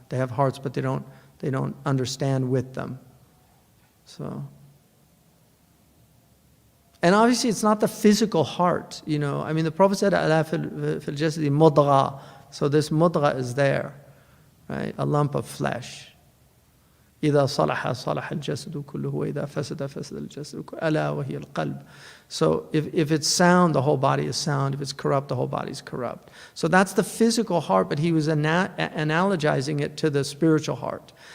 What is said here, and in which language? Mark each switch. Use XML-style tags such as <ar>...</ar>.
<en>They have hearts, but they don't understand with them. So, and obviously, it's not the physical heart. The Prophet said,</en> <ar>"Ala fil jasadi mudgha."</ar> <en>So this mudgha is there, right? A lump of flesh.</en> <ar>إذا صلح صلح الجسد كله وإذا فسد فسد الجسد كله ألا وهي القلب.</ar> <en>So if it's sound, the whole body is sound. If it's corrupt, the whole body is corrupt. So that's the physical heart, but he was analogizing it to the spiritual heart.</en>